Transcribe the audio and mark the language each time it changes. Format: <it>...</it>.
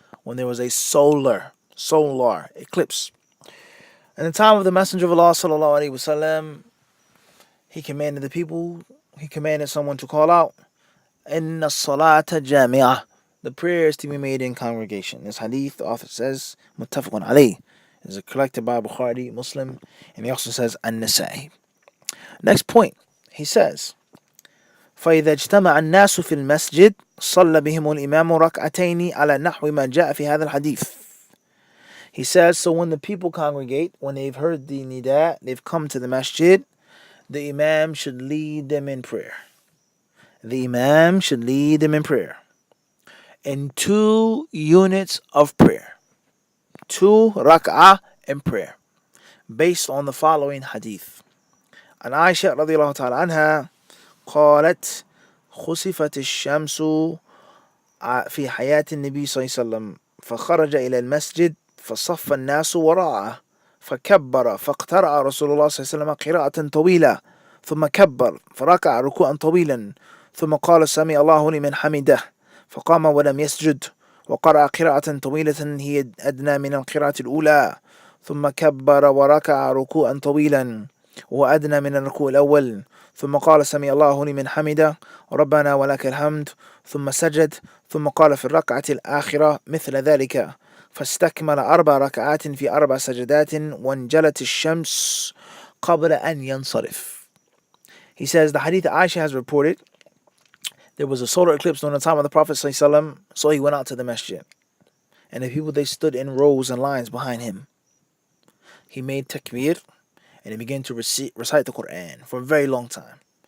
<en>When there was a solar eclipse. In the time of the Messenger of Allah sallallahu alaihi wasallam, he commanded someone to call out,</en> <ar>Inna salata jami'ah,</ar> <en>the prayers to be made in congregation. This hadith, the author says, muttafaqun alayh, is collected by Bukhari, Muslim, and he also says An-Nasa'i. Next point, he says,</en> <ar>فإذا اجتمع الناس في المسجد صلى بهم الإمام ركعتين على نحو ما جاء في هذا الحديث.</ar> <en>He says, so when the people congregate, when they've heard the nida, they've come to the masjid, the imam should lead them in prayer. The imam should lead them in prayer. In 2 units of prayer. 2 rak'ah in prayer. Based on the following hadith.</en> <ar>عن عائشة رضي الله تعالى عنها قالت خسفت الشمس في حياة النبي صلى الله عليه وسلم فخرج إلى المسجد فصف الناس وراءه فكبر فاقترأ رسول الله صلى الله عليه وسلم قراءة طويلة ثم كبر فركع ركوعا طويلا ثم قال سمع الله لمن حمده فقام ولم يسجد وقرأ قراءة طويلة هي أدنى من القراءة الأولى ثم كبر وركع ركوعا طويلا وأدنى من الركوع الأول ثم قال سمع الله لمن حمده ربنا ولك الحمد ثم سجد ثم قال في الركعة الآخرة مثل ذلك فاستكمل 4 ركعات في 4 سجدات وانجلت الشمس قبل أن ينصرف.</ar> <en>He says the hadith Aisha has reported, there was a solar eclipse during the time of the Prophet ﷺ, so he went out to the masjid. And the people, they stood in rows and lines behind him. He made takbir, and he began to recite the Quran for a very long time.</en>